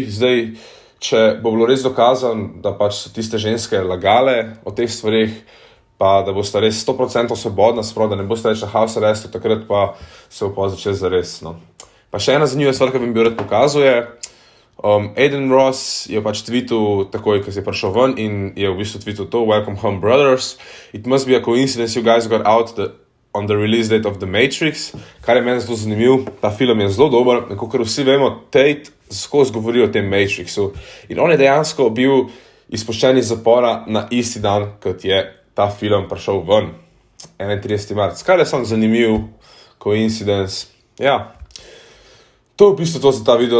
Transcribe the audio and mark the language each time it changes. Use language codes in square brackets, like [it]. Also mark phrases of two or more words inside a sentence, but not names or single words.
[sl] Zdaj, če bo bilo res dokazano, da pač so tiste ženske lagale o teh stvarih, pa da boste res 100% svobodna, sprav, da ne boste več na [en] house arrestu, [sl] takrat pa se bo pa začeti zares. No. Pa še ena zanimiva stvar, ki bi mi rad pokazal je, Aiden Ross je pač tweetul takoj, ko je prišel ven in je v bistvu tweetul to, [en] Welcome home, brothers. It must be a coincidence you guys got out on the release date of The Matrix, [sl] kar je meni zelo zanimiv. Ta film je zelo dober, ker vsi vemo, Tate skozi govori o tem Matrixu in on je dejansko bil izpuščen iz zapora na isti dan, kot je ta film prišel ven, 31. marec. Kar je samo zanimiv coincidence. Ja, to je v bistvu to za ta video.